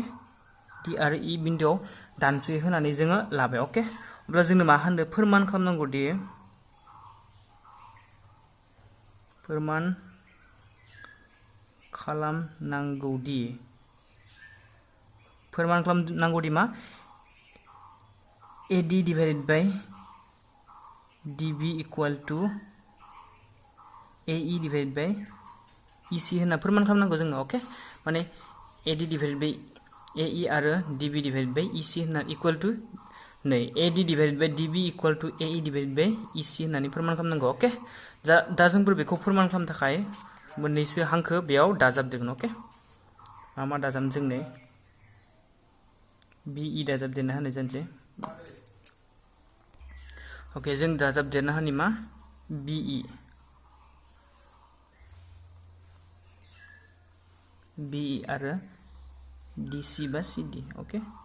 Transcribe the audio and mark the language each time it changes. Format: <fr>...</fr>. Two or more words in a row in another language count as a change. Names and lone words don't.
<brx>डि आरो इ बिन्दोआव दानस'यो होननानै जोङो लाबाय, ओके? अब्ला जोंनो मा होनदों फोरमान खालामनांगौ दि मा</brx> <en>AD divided by DB equal to AE divided by EC</en> <brx>होनना फोरमान खालामनांगौ जोंनो, ओके? माने</brx> <en>AD divided by AE</en> <brx>आरो</brx> <en>DB divided by EC</en> <brx>होनना</brx> <en>equal to</en> <brx>नै</brx> <en>AD divided by DB equal to AE divided by EC</en> <brx>होननानै फोरमान खालामनांगौ, ओके? दा जोंबो बेखौ फोरमान खालामनो थाखाय मोननैसो हांखो बेयाव दाजाबदेरगोन, ओके? मा दाजाबनो जोंनो BE दाजाबदेरना होनाय जानोसै, ओके? जों दाजाबदेरना होनि मा BE आरो DC बा CD, ओके?</brx>